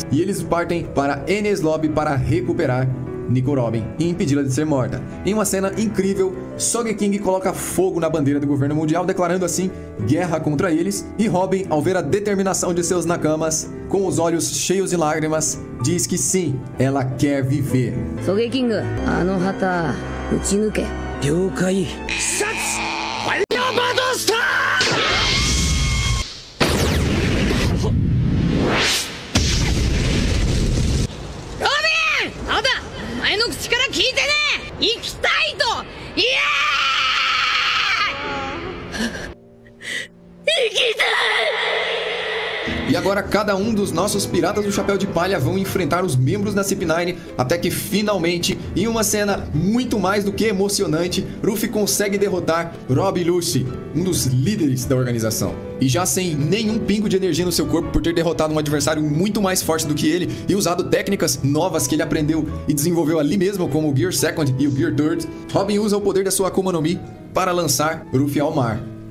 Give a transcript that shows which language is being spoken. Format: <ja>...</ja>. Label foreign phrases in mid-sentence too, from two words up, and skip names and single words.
<pt>E eles partem para Enies Lobby para recuperar Nico Robin e impedi-la de ser morta. Em uma cena incrível, Sogeking coloca fogo na bandeira do governo mundial, declarando assim guerra contra eles, e Robin, ao ver a determinação de seus nakamas, com os olhos cheios de lágrimas, diz que sim, ela quer viver.</pt> <ja>Sogeking, あの旗撃ち抜け. Ryoukai. Satsu! Alabasta! 前の口から聞いてね行きたいとイエーイ行きたい</ja> <pt>E agora cada um dos nossos piratas do Chapéu de Palha vão enfrentar os membros da CP9 até que finalmente, em uma cena muito mais do que emocionante, Luffy consegue derrotar Rob Lucci, um dos líderes da organização. E já sem nenhum pingo de energia no seu corpo por ter derrotado um adversário muito mais forte do que ele e usado técnicas novas que ele aprendeu e desenvolveu ali mesmo, como o Gear Second e o Gear Third, Robin usa o poder da sua Akuma no Mi para lançar Luffy ao mar.</pt>